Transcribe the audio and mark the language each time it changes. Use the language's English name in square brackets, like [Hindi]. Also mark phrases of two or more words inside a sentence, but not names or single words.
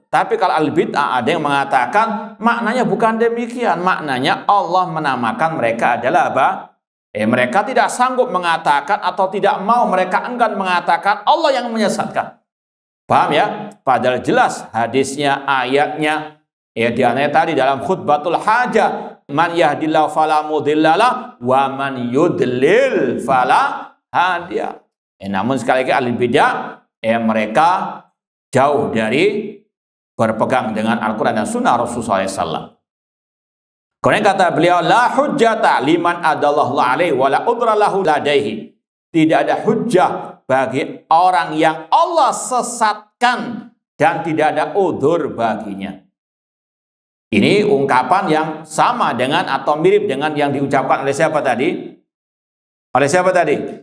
[Indonesian] Tapi kalau ahli bid'ah ada yang mengatakan maknanya bukan demikian, maknanya Allah menamakan mereka adalah apa? Mereka tidak sanggup mengatakan atau tidak mau, mereka enggan mengatakan Allah yang menyesatkan. Paham ya? Padahal jelas hadisnya, ayatnya, diantaranya tadi dalam [Arabic] خطبة الحاجة, من يهد الله فلا مضل له ومن يضلل فلا هادي. [Indonesian] Namun sekali lagi ahli bidah, mereka jauh dari berpegang dengan Al-Quran dan Sunnah Rasulullah SAW. Kemudian kata beliau, [Arabic] لا حجة لمن أضله الله عليه ولا عذر له لديه. [Indonesian] Tidak ada hujjah bagi orang yang Allah sesatkan dan tidak ada udzur baginya. Ini ungkapan yang sama dengan atau mirip dengan yang diucapkan oleh siapa tadi? Oleh siapa tadi?